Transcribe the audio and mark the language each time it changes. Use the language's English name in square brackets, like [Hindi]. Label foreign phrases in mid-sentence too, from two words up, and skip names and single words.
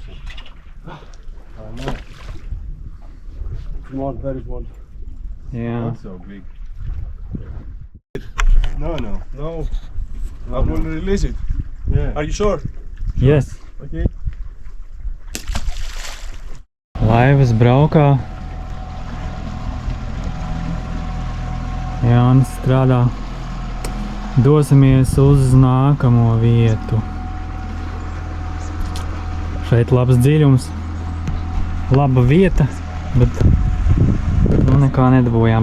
[English] No. Come on, very small. Jā. Not so big. No. I will release it. Yeah. Are you sure? Yes. Okay. [Latvian] Laivas braukā. Jānis strādā. Dosimies uz nākamo vietu. Šeit labs dziļums, laba vieta, bet nekā nedabūjām.